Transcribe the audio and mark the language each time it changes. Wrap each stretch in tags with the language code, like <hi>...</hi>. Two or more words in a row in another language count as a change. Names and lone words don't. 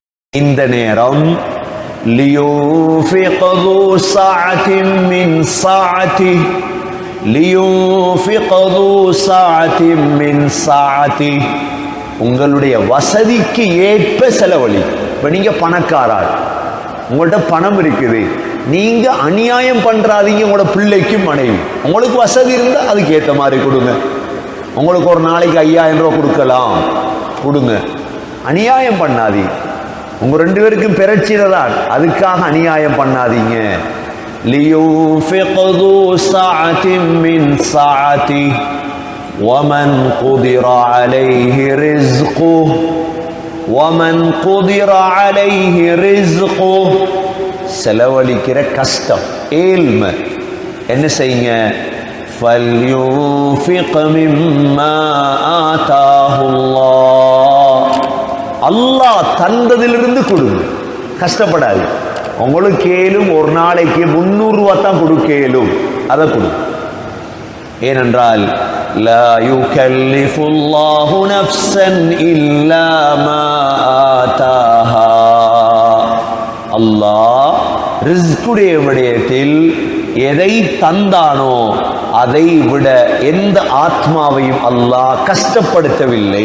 <ta>இந்த நேரம்</ta> <ar>لينفق ذو سعة من سعته</ar> <ta>لينفق ذو سعة من سعته உங்களுடைய வசதிக்கு ஏற்ப செலவழி. இப்ப நீங்க பணக்காரர், உங்கள்ட்ட பணம் இருக்குது, நீங்க அநியாயம் பண்றாதீங்க. உங்களோட பிள்ளைக்கும் மனைவி, உங்களுக்கு வசதி இருந்தா அதுக்கு ஏற்ற மாதிரி கொடுங்க. உங்களுக்கு ஒரு நாளைக்கு 5000 ரூபாய் கொடுக்கலாம், கொடுங்க. அநியாயம் பண்ணாதீங்க. உங்க ரெண்டு பேருக்கும் பிரச்சனை தான், அதுக்காக அநியாயம் பண்ணாதீங்க.</ta> <ar>لِيُنْفِقْ ذُو سَعَةٍ مِّنْ سَعَتِهِ وَمَنْ قُدِرَ عَلَيْهِ رِزْقُهُ وَمَنْ قُدِرَ عَلَيْهِ رِزْقُهُ</ar> <ta>செலவழிக்கிற கஷ்டம், ஏழ்மை, என்ன செய்யுங்க?</ta> <ar>فَلْيُنْفِقْ مِمَّا آتَاهُ اللَّهُ</ar> <ta>அல்லாஹ் தந்ததிலிருந்து கொடுங்க, கஷ்டப்படாது. உங்களுக்கு ஏலும் ஒரு நாளைக்கு 300 ரூபாய் தான் கொடுக்க இயலும், அதை கொடுங்க. ஏனென்றால்</ta> <ar>لا يكلف الله نفسا إلا ما آتاها,</ar> <ta>அல்லாஹ் ரிஸ்குடைய விடயத்தில் எதை தந்தானோ அதை விட எந்த ஆத்மாவையும் அல்லாஹ் கஷ்டப்படுத்தவில்லை.</ta>